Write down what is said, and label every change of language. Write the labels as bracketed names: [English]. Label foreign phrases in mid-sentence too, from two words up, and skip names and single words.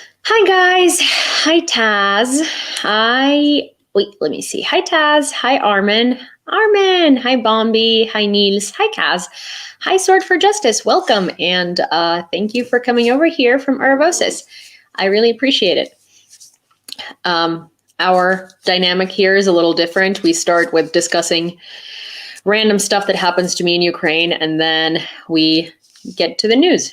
[English] Hi guys. Hi Taz. Let me see. Hi Taz. Hi Armin. Armin. Hi Bombi. Hi Niels. Hi Kaz. Hi Sword for Justice. Welcome and thank you for coming over here from Urbosis. I really appreciate it. Our dynamic here is a little different. We start with discussing random stuff that happens to me in Ukraine, and then we get to the news.